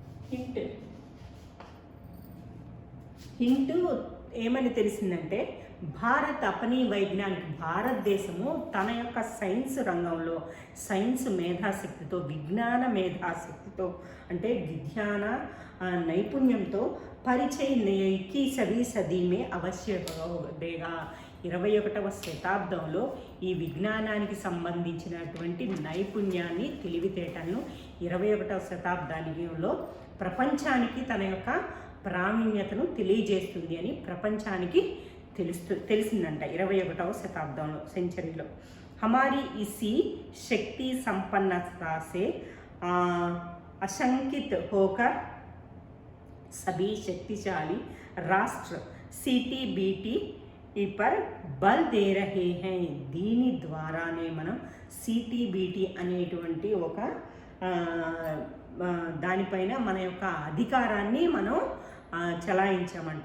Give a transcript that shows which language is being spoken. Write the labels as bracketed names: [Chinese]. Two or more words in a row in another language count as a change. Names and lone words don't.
[Telugu] హింట్ హింటు ఏమని తెలిసిందంటే భారతదేశము తన యొక్క సైన్స్ రంగంలో సైన్స్ మేధాశక్తితో విజ్ఞాన మేధాశక్తితో అంటే విజ్ఞాన నైపుణ్యంతో పరిచయ [Hindi] की सदी सदी में अवश्य देगा [Telugu] 21వ శతాబ్దంలో ఈ విజ్ఞానానికి సంబంధించినటువంటి నైపుణ్యాన్ని తెలివితేటలను 21వ శతాబ్దంలో ప్రపంచానికి తన యొక్క ప్రావీణ్యతను తెలియజేస్తుంది అని ప్రపంచానికి తెలిసిందంట 21వ శతాబ్దంలో సెంచరీలో. [Hindi] हमारी इसी शक्ति संपन्नता से आशंकित होकर सभी शक्तिशाली राष्ट्र CTBT पर बल दे रहे हैं. [Telugu] దీని ద్వారానే మనం CTBT అనేటువంటి ఒక దానిపైన మన యొక్క అధికారాన్ని మనం చలాయించామంట.